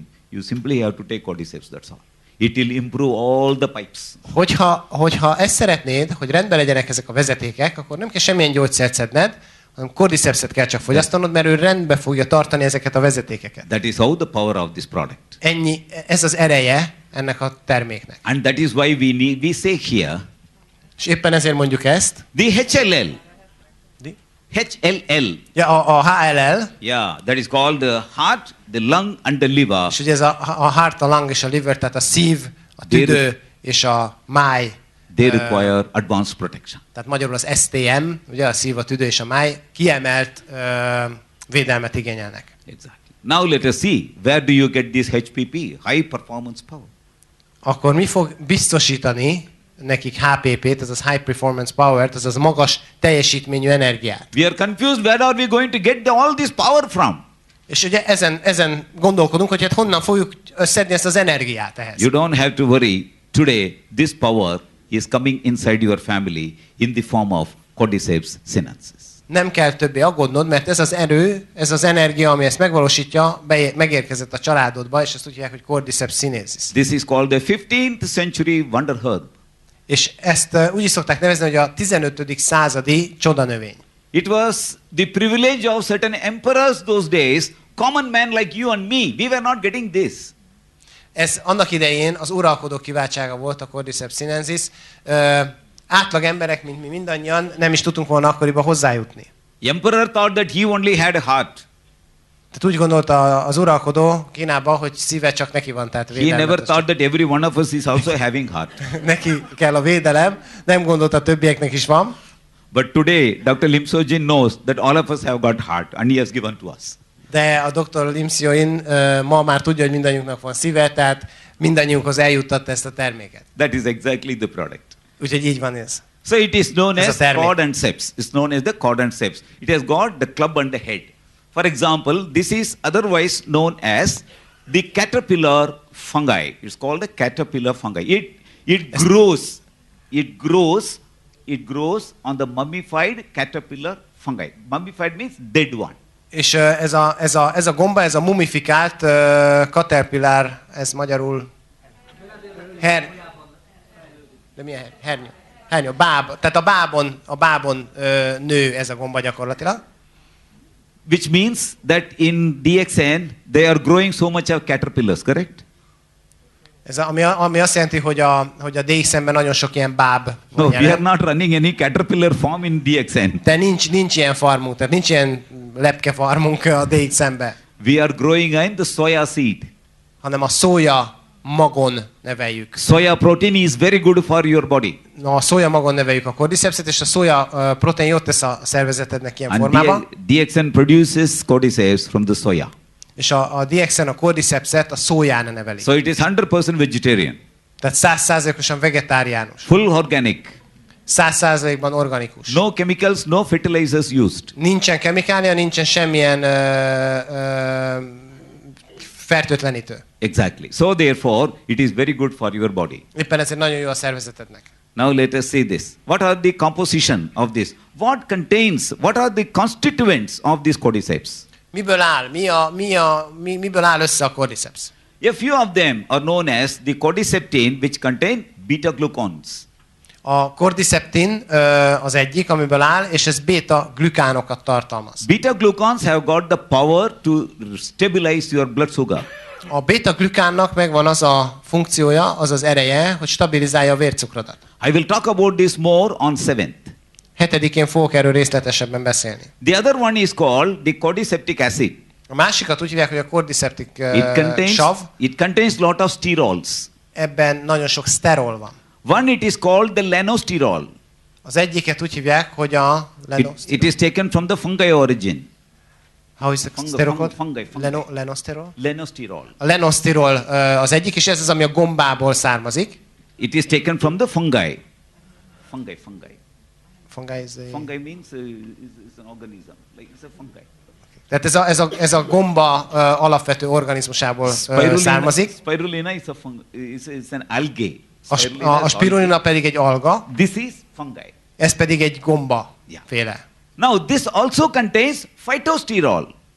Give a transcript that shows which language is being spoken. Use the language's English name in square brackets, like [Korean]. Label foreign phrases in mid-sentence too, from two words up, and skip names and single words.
[English] You simply have to take Cordyceps, that's all. It will improve all the pipes. [Hungarian] Hogyha ezt szeretnéd, hogy rendben legyenek ezek a vezetékek, akkor nem kell semmilyen gyógyszert szedned, hanem Cordycepset kell csak fogyasztanod, mert ő rendbe fogja tartani ezeket a vezetékeket. [English] That is how the power of this product. [Hungarian] Ez az ereje ennek a terméknek. [English] And that is why we say here. [Hungarian] És éppen ezért mondjuk ezt. [English] The HLL. HLL. [Hungarian] Ja, a HLL. [English] Yeah, that is called the heart, the lung and the liver. [Hungarian] És ugye ez a heart, a lung és a liver, tehát a szív, a tüdő és a máj. [English] They require advanced protection. [Hungarian] Tehát magyarul az STM, ugye a szív, a tüdő és a máj kiemelt védelmet igényelnek. [English] Exactly. Now let us see, where do you get this HPP, high performance power? [Hungarian] Akkor mi fog biztosítani nekik HPP-t, azaz [English] High Performance Power- [Hungarian] t, azaz magas teljesítményű energiát? [English] We are confused, where are we going to get all this power from? [Hungarian] És ugye ezen gondolkodunk, hogy hát honnan fogjuk összedni ezt az energiát ehhez. [English] You don't have to worry. Today, this power is coming inside your family in the form of Cordyceps sinensis. [Hungarian] Nem kell többé aggódnod, mert ez az erő, ez az energia, ami ezt megvalósítja, megérkezett a családodba, és ezt úgy hívják, hogy Cordyceps sinensis. [English] This is called the 15th century wonder herb. [Hungarian] És ezt úgy is szokták nevezni, hogy a 15. századi csodanövény. [English] It was the privilege of certain emperors those days, common men like you and me. We were not getting this. [Hungarian] Ez annak idején az uralkodók kiváltsága volt, a Cordyceps sinensis. Átlag emberek, mint mi mindannyian, nem is tudtunk volna akkoriban hozzájutni. [English] Emperor thought that he only had a heart. [Hungarian] Tehát úgy gondolta az uralkodó Kínában, hogy szíve csak neki van, tehát [English] He never thought that every one of us is also having heart. [Hungarian] Neki kell a védelem, nem gondolta, a többieknek is van. [English] But today, Dr. Lim Sojin knows that all of us have got heart and he has given to us. [Hungarian] De a Dr. Lim Sojin ma már tudja, hogy mindannyiunknak van szíve, tehát mindannyiunkhoz eljuttatta ezt a terméket. [English] That is exactly the product. [Hungarian] Úgyhogy így van ez. [English] So it is known [Hungarian] Ez a [English] as [Hungarian] termék. [English] Cordyceps. It's known as the Cordyceps. It has got the club on the head. For example, this is otherwise known as the caterpillar fungi. It's called the caterpillar fungi. It grows on the mummified caterpillar fungi. Mummified means dead one. [Hungarian] És ez a gomba, ez a mumifikált caterpillar, ez magyarul de milyen hernyó? Báb. Tehát a bábon nő ez a gomba gyakorlatilag. [English] Which means that in DXN they are growing so much of caterpillars, correct? [Hungarian] Ez ami azt jelenti, hogy a DXN-ben nagyon sok ilyen báb van [English] No, we [Hungarian] jelen. [English] are not running any caterpillar farm in DXN. [Hungarian] De nincs ilyen farmunk, tehát nincs ilyen lepkefarmunk a DXN-be, [English] We are growing in the soya seed. [Hungarian] hanem a szója magon neveljük. [English] Soya protein is very good for your body. [Hungarian] A szója magon neveljük a Cordycepset, és a szója protein jót tesz a szervezetednek ilyen [English] And [Hungarian] formában. [English] DXN produces Cordyceps from the soya. [Hungarian] És a DXN a Cordycepset a szóján neveli. [English] So it is 100% vegetarian. [Hungarian] Tehát 100%-osan vegetáriánus. [English] Full organic. [Hungarian] 100%-ban organikus. [English] No chemicals, no fertilizers used. [Hungarian] Nincsen kemikália, nincsen semmilyen fertőtlenítő. [English] Exactly. So therefore, it is very good for your body. [Hungarian] Éppen ezért nagyon jó a szervezetednek. [English] Now let us see this. What are the composition of this? What are the constituents of this Cordyceps? [Hungarian] Miből áll? Miből áll össze a Cordyceps? [English] A few of them are known as the cordyceptin, which contain beta-glucans. [Hungarian] A cordyceptin az egyik, amiből áll, és ez beta-glükánokat tartalmaz. [English] Beta-glucans have got the power to stabilize your blood sugar. [Hungarian] A beta-glükánnak megvan az a funkciója, az az ereje, hogy stabilizálja a vércukrodat. [English] I will talk about this more on 7th. [Hungarian] 7-én fogok erről részletesebben beszélni. [English] The other one is called the cordyceptic acid. [Hungarian] A másikat úgy hívják, hogy a cordyceptic sav. [English] It contains lot of sterols. [Hungarian] Ebben nagyon sok szterol van. [English] One it is called the lenosterol. [Hungarian] Az egyiket úgy hívják, hogy a [English] It is taken from the fungi origin. How is the sterol called? Fungi. Lenosterol? Lenosterol. [Hungarian] A lenosterol az egyik, és ez az, ami a gombából származik. [English] It is taken from the fungi. Fungi. Fungi Means is an organism. Like it's a fungi. [Hungarian] Tehát ez a gomba alapvető organizmusából származik. [English] Spirulina is an algae. [Hungarian] A spirulina pedig egy alga. [English] This is fungi. [Hungarian] Ez pedig egy gomba féle. [English] Now this also contains phytosterol.